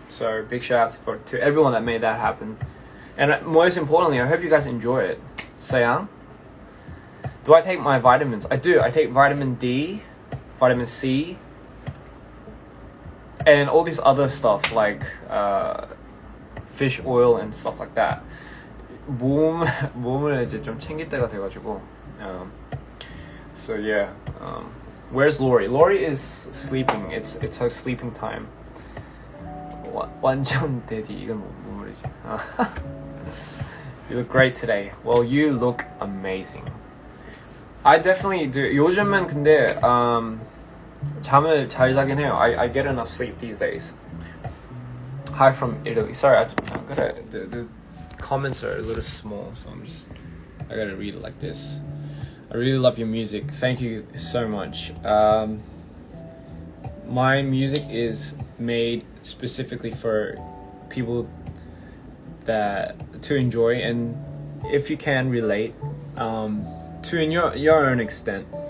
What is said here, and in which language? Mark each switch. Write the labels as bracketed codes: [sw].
[en] So big shout out to everyone that made that happen. And most importantly, I hope you guys enjoy it. Sayang. Do I take my vitamins? I do. I take vitamin D, vitamin C, and all this other stuff like fish oil and stuff like that. [ko] 몸을 이제 좀 챙길 때가 돼가지고. [en] So yeah. Where's Lori? Lori is sleeping. It's her sleeping time. [ko] 완전 [en] daddy. [ko] 이건 뭐 말이지? [en] You look great today. Well, you look amazing. I definitely do. [ko] 요즘은 근데 잠을 잘 자긴 해요. [en] I get enough sleep these days. Hi from Italy. Sorry, [ko] 그래. [en] comments are a little small, so I gotta read it like this. I really love your music. Thank you so much. My music is made specifically for people that to enjoy, and if you can relate, to in your own extent.